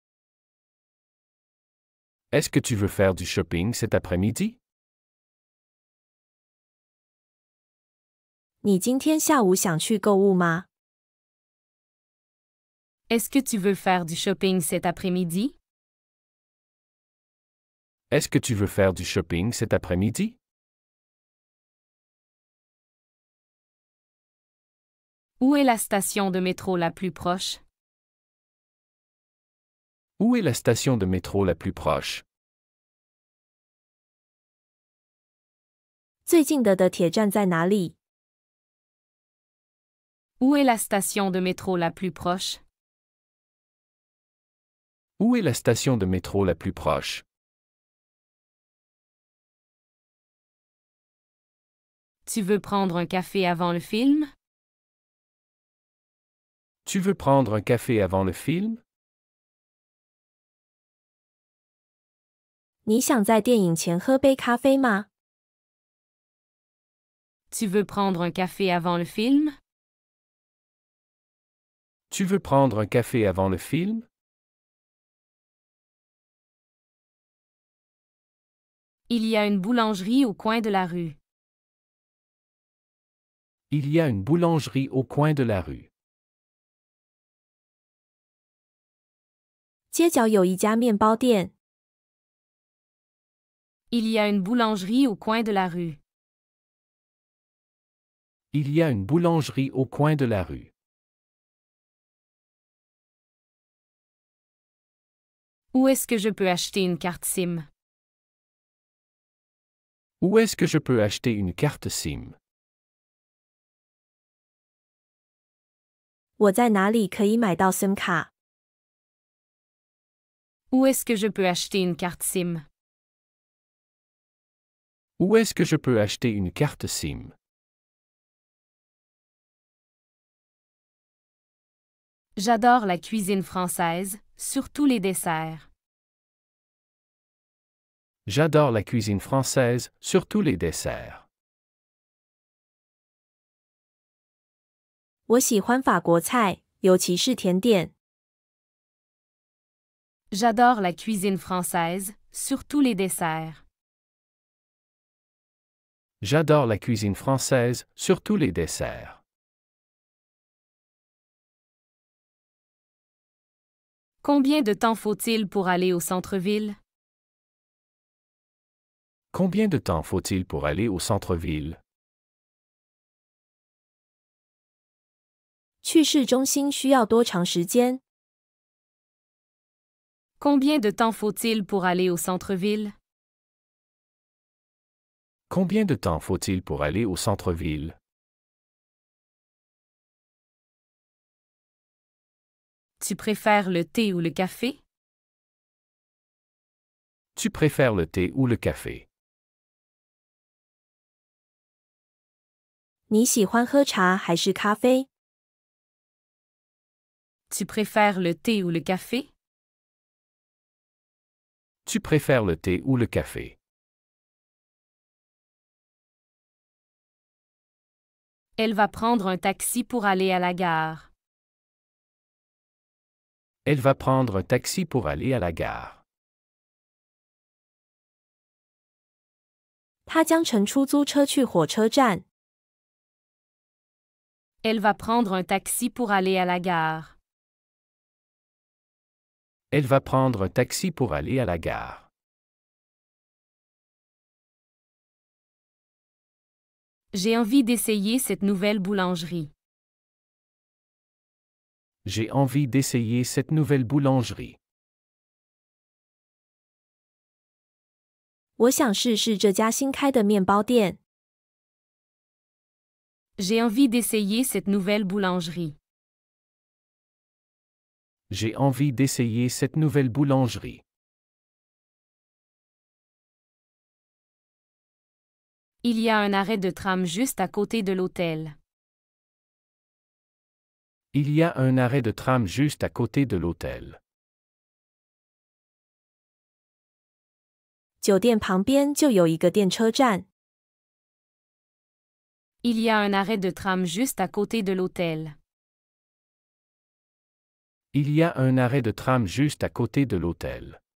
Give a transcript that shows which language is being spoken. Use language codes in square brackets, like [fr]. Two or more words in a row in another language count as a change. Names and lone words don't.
[fr] Est-ce que tu veux faire du shopping cet après-midi? [zh] 你今天下午想去购物吗？ [fr] Est-ce que tu veux faire du shopping cet après-midi? Est-ce que tu veux faire du shopping cet après-midi? Où est la station de métro la plus proche? Où est la station de métro la plus proche? [zh] 最近的铁站在哪里？ [fr] Où est la station de métro la plus proche? Où est la station de métro la plus proche? Tu veux prendre un café avant le film? Tu veux prendre un café avant le film? [zh] 你想在电影前喝杯咖啡吗？ [fr] Tu veux prendre un café avant le film? Tu veux prendre un café avant le film? Il y a une boulangerie au coin de la rue. Il y a une boulangerie au coin de la rue. [zh] 街角有一家面包店。 [fr] Il y a une boulangerie au coin de la rue. Il y a une boulangerie au coin de la rue. Où est-ce que je peux acheter une carte SIM? Où est-ce que je peux acheter une carte SIM? [zh] 我在哪里可以买到 SIM 卡？ [fr] Où est-ce que je peux acheter une carte SIM? Où est-ce que je peux acheter une carte SIM? J'adore la cuisine française, surtout les desserts. J'adore la cuisine française, surtout les desserts. [zh] 我喜欢法国菜，尤其是甜点。 [fr] J'adore la cuisine française, surtout les desserts. J'adore la cuisine française, surtout les desserts. Combien de temps faut-il pour aller au centre-ville? Combien de temps faut-il pour aller au centre-ville? [zh] 去市中心需要多长时间？ [fr] Combien de temps faut-il pour aller au centre-ville? Combien de temps faut-il pour aller au centre-ville? Tu préfères le thé ou le café? Tu préfères le thé ou le café? [zh] 你喜欢喝茶还是咖啡？ [fr] Tu préfères le thé ou le café? Tu préfères le thé ou le café? Elle va prendre un taxi pour aller à la gare. Elle va prendre un taxi pour aller à la gare. [zh] 他将乘出租车去火车站。 [fr] Elle va prendre un taxi pour aller à la gare. Elle va prendre un taxi pour aller à la gare. J'ai envie d'essayer cette nouvelle boulangerie. J'ai envie d'essayer cette nouvelle boulangerie. [zh] 我想试试这家新开的面包店。 [fr] J'ai envie d'essayer cette nouvelle boulangerie. J'ai envie d'essayer cette nouvelle boulangerie. Il y a un arrêt de tram juste à côté de l'hôtel. Il y a un arrêt de tram juste à côté de l'hôtel. [zh] 酒店旁边就有一个电车站。 [fr] Il y a un arrêt de tram juste à côté de l'hôtel. Il y a un arrêt de tram juste à côté de l'hôtel.